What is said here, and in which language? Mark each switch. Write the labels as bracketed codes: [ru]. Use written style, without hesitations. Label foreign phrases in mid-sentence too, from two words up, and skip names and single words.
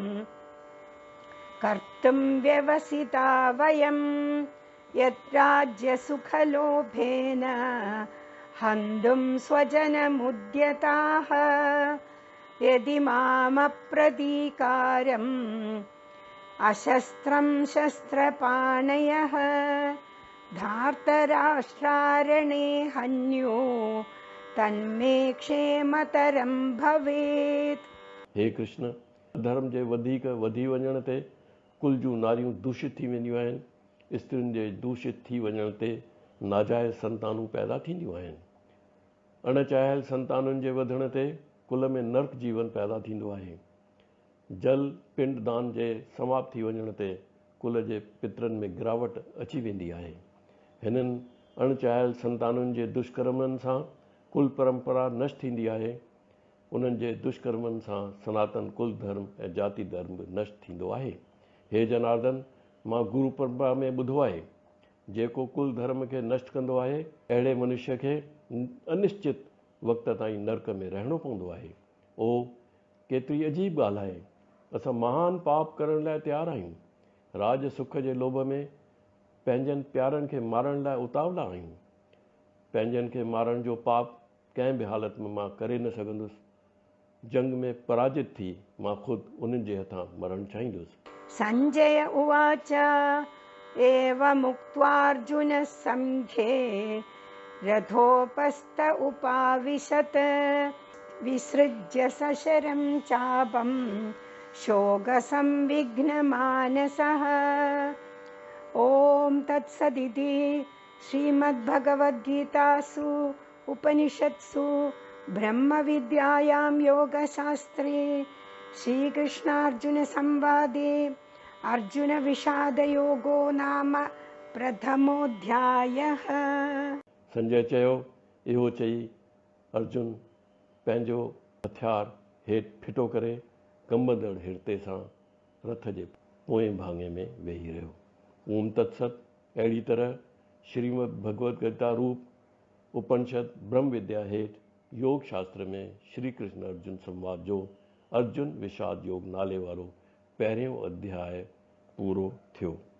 [sa] कर्तुं व्यवसिता वयं यद्राज्यसुखलोभेन हन्तुं स्वजनमुद्यताः यदि मामप्रतीकारम् अशस्त्रं शस्त्रपाणयः धार्तराष्ट्रारणे हन्यो तन्मे क्षेमतरं भवेत्। [sd] हे कृष्ण, धर्म जे वधीक वधी वञण ते कुल जूं नारियूं दूषित थी वेंदियूं आहिनि। स्त्रियुनि जे दूषित थी वञण ते नाजाइज़ संतानूं पैदा थींदियूं आहिनि। अणचाहियल संतानुनि जे वधण ते कुल में नर्क जीवन पैदा थींदो आहे। जल पिंड दान जे समाप्त थी वञण ते कुल जे पितरनि में गिरावट अची वेंदी आहे। हिननि अणचाहियल संतानुनि जे दुष्कर्मनि सां कुल परंपरा नष्ट थींदी आहे। उन्हनि जे दुष्कर्मनि सां सनातन कुल धर्म ऐं जाति धर्म बि नष्ट थींदो आहे। हे जनार्दन, मां गुरु परंपरा में ॿुधो आहे, जेको कुल धर्म खे नष्ट कंदो आहे अहिड़े मनुष्य खे अनिश्चित वक़्त ताईं नरक में रहणो पवंदो आहे। ओ केतिरी अजीब ॻाल्हि आहे। असां महान पाप करण लाइ तयारु आहियूं। राज सुख जे लोभ में पंहिंजनि प्यारनि खे मारण लाइ उतावला आहियूं। पंहिंजनि खे मारण जो पाप कंहिं बि हालत में मां करे न सघंदुसि। जंग में पराजित थी मां ख़ुदि उन्हनि जे हथां मरणु चाहींदुसि। [sa] संजय उवाच एवमुक्त्वार्जुनः संख्ये रथोपस्थ उपाविशत् विसृज्य सशरं चापं शोकसंविघ्नमानसः। ॐ तत्सदिति श्रीमद्भगवद्गीतासु उपनिषत्सु ब्रह्मविद्यायां योगशास्त्रे श्रीकृष्णार्जुनसंवादे अर्जुनविषादयोगो नाम प्रथमोऽध्यायः। [sd] संजय चयो, इहो चई अर्जुन पंहिंजो हथियार हेठि फिटो करे कंबंदड़ हिड़ते सां रथ जे पोएं भाङे में वेही रहियो। ओम तत्सत। अहिड़ी तरह श्रीमद् भगवद गीता रूप उपनिषद ब्रह्म विद्या हेठि योग शास्त्र में श्री कृष्ण अर्जुन संवाद जो अर्जुन विषाद योग नाले वारो पहिरियों अध्याय पूरो थियो।